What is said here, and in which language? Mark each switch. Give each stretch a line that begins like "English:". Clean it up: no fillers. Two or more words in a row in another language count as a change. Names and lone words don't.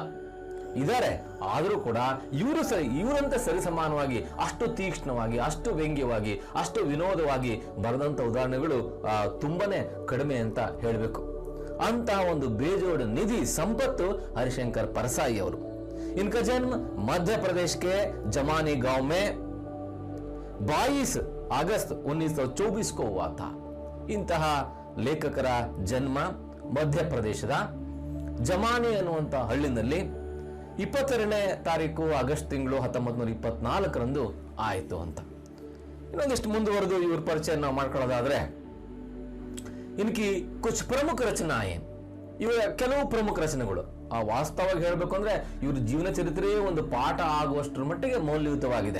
Kannada: ಇದ್ದಾರೆ, ಆದರೂ ಕೂಡ ಇವರಂತೆ ಸರಿಸಮಾನವಾಗಿ, ಅಷ್ಟು ತೀಕ್ಷ್ಣವಾಗಿ, ಅಷ್ಟು ವ್ಯಂಗ್ಯವಾಗಿ, ಅಷ್ಟು ವಿನೋದವಾಗಿ ಬರೆದಂತ ಉದಾಹರಣೆಗಳು ತುಂಬಾನೇ ಕಡಿಮೆ ಅಂತ ಹೇಳಬೇಕು. ಅಂತಹ ಒಂದು ಬೇಜೋಡ್ ನಿಧಿ ಸಂಪತ್ತು हरिशंकर परसाई ಅವರು.
Hindi: इनका जन्म मध्य प्रदेश के जमानी गांव में 22 अगस्त 1924 को हुआ था.
Kannada: ಇಂತಹ ಲೇಖಕರ ಜನ್ಮ ಮಧ್ಯಪ್ರದೇಶದ ಜಮಾನಿ ಅನ್ನುವಂತ ಹಳ್ಳಿನಲ್ಲಿ 22ನೇ ತಾರೀಕು ಆಗಸ್ಟ್ ತಿಂಗಳು 1924ರಂದು ಆಯಿತು ಅಂತ. ಇನ್ನೊಂದಿಷ್ಟು ಮುಂದುವರೆದು ಇವ್ರ ಪರಿಚಯ ನಾವು ಮಾಡ್ಕೊಳ್ಳೋದಾದ್ರೆ,
Hindi: इनकी कुछ प्रमुख रचनाएँ,
Kannada: ಇವರ ಕೆಲವು ಪ್ರಮುಖ ರಚನೆಗಳು ವಾಸ್ತವವಾಗಿ ಹೇಳಬೇಕು ಅಂದ್ರೆ ಇವ್ರ ಜೀವನ ಚರಿತ್ರೆಯೇ ಒಂದು ಪಾಠ ಆಗುವಷ್ಟರ ಮಟ್ಟಿಗೆ ಮೌಲ್ಯಯುತವಾಗಿದೆ.